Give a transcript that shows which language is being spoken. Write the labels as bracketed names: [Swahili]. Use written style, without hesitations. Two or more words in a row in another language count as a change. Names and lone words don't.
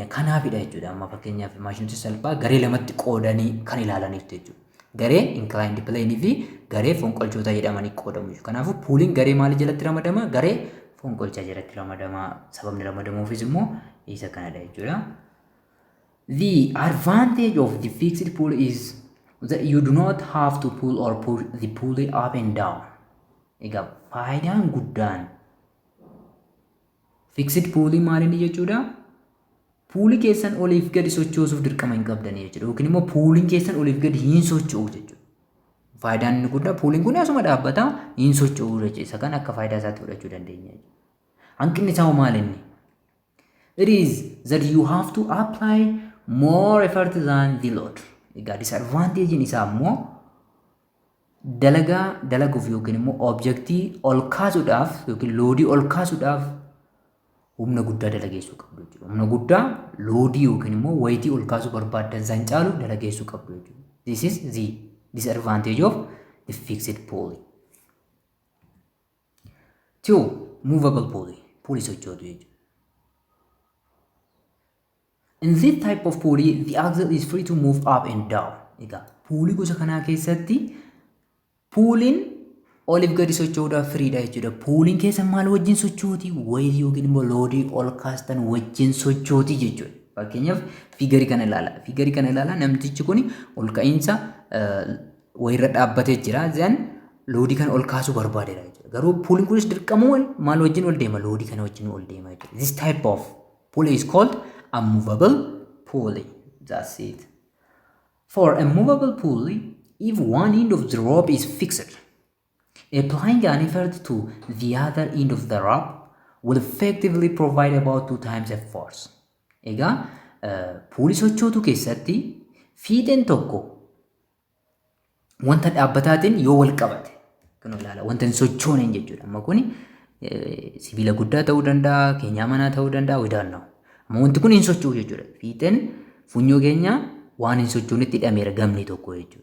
[Oromo] Kanaafidha jechuudha. Amma fakkeenyaaf maashinoota salphaa garee lamatti qoodanii kan ilaalaniif jechuudha. Garee inclined plane fi garee fonqolchoota jedhamanii qoodamu. Kanaafuu puuliin garee maali jalatti ramadama? Garee fonqolcha jalatti ramadama. Sababni ramadamuufis immoo isa kanadha jechuudha. [English] The advantage of the fixed pulley is that you do not have to pull or push the pulley up and down. [Oromo] Egaa faayidaan guddaan [English] fixed pulley [Oromo] maali jechuudha? Puulii keessan oliif gadi sochoosuuf dirqama hin qabdanii jechuudha. Yookiin immoo puuliin keessan oliif gadi hin socho'u jechuudha. Faayidaan inni guddaa puuliin kun asuma dhaabbata hin socho'u jechuudha. Isa kan akka faayidaa isaatti fudhachuu dandeenya. Hanqinni isaa maal inni? [English] It is that you have to apply more effort than the load. [Oromo] Egaa disadvantagein isaa immoo dalaguuf yookiin immoo objectii ol kaasuudhaaf yookiin loodii ol kaasuudhaaf humna guddaa dalageessuu qabdu jechuudha. Humna guddaa loodii yookiin immoo wayitii ol kaasuu barbaaddan san caalu dalageessuu qabdu jechuudha. [English] This is the disadvantage of the fixed pulley. 2. Movable pulley. [Oromo] Pulley sochootu jechuudha. [English] In this type of pulley, the axle is free to move up and down. [Oromo] Egaa pulley gosa kanaa keessatti puuliin oliif gadi socho'uudhaaf firiidha jechuudha. Puuliin keessa maal wajjin sochooti? Wayitii yookiin immoo loodii ol kaastan wajjin sochooti jechuudha. Fakkeenyaaf fiigarii kana ilaala. Fiigarii kana ilaala namtichi kun ol ka'iinsa wayirra dhaabbatee jira. Then loodii kana ol kaasuu barbaadeera jechuudha. Garuu puuliin kunis dirqamuun maal wajjin ol deema? Loodii kana wajjin ol deema jechuudha. [English] This type of pulley is called a movable pulley. That's it. For a movable pulley, if one end of the rope is fixed, applying an effort to the other end of the rope will effectively provide about 2 times the force. [Oromo] Egaa puulii sochootu keessatti fiixeen tokko wanta dhaabbataatiin yoo wal qabate kun ilaala wanta hin sochooneen jechuudha. Amma kun sibiila guddaa ta'uu danda'a, keenyaa manaa ta'uu danda'a, widaannaa. Amma wanti kun hin socho'u jechuudha. Fiixeen funyoo keenyaa waan hin sochoonetti hidhameera gamni tokko jechuudha.